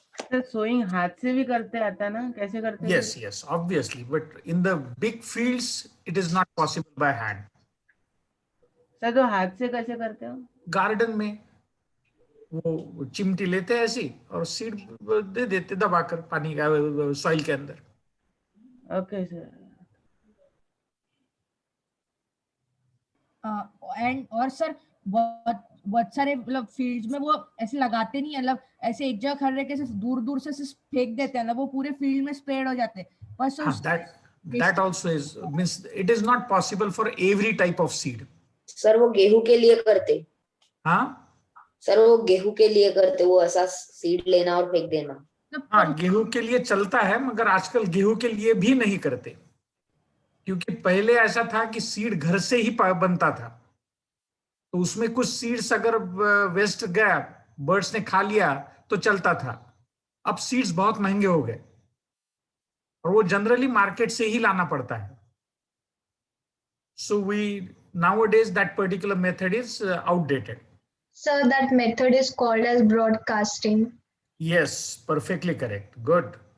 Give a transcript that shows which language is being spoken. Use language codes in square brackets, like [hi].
[hi] Sir sowing हाथ से भी करते आता है ना, कैसे करते हैं? [en] Yes, yes, obviously. But in the big fields, it is not possible by hand. [hi] Sir तो हाथ से कैसे करते हो? गार्डन में वो चिमटी लेते हैं ऐसी और सीड दे देते दबाकर पानी का सॉइल के अंदर. Okay sir. एंड और सर बहुत सारे मतलब फील्ड्स में वो ऐसे लगाते नहीं है, मतलब ऐसे एक जगह खड़े के दूर दूर से फेंक देते हैं, मतलब वो पूरे फील्ड में स्प्रेड हो जाते हैं. पर [en] that also is means it is not possible for every type of seed. [hi] Sir वो गेहूं के लिए करते. हाँ सर वो गेहूं के लिए करते, वो ऐसा सीड लेना और फेंक देना. हाँ, गेहूं के लिए चलता है, मगर आजकल गेहूं के लिए भी नहीं करते, क्योंकि पहले ऐसा था कि सीड घर से ही बनता था, तो उसमें कुछ सीड्स अगर वेस्ट गया, बर्ड्स ने खा लिया तो चलता था. अब सीड्स बहुत महंगे हो गए और वो जनरली मार्केट से ही लाना पड़ता है. [en] So we nowadays that particular method is outdated. Sir, that method is called as broadcasting. Yes, perfectly correct. Good.